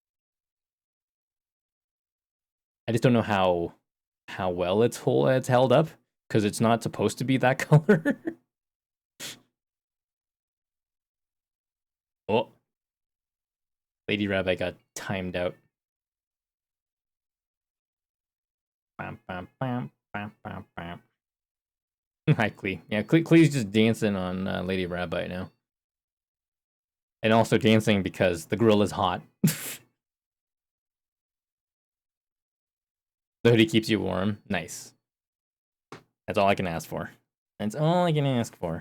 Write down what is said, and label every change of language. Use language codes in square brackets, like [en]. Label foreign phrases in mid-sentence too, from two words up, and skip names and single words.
[en] I just don't know how well it's held up because it's not supposed to be that color. Oh, Lady Rabbit got timed out. Bam, bam, bam, bam, bam, bam. Hi, Klee. Yeah, Klee's just dancing on Lady Rabbit now. And also dancing because the grill is hot. The hoodie keeps you warm. Nice. That's all I can ask for. That's all I can ask for.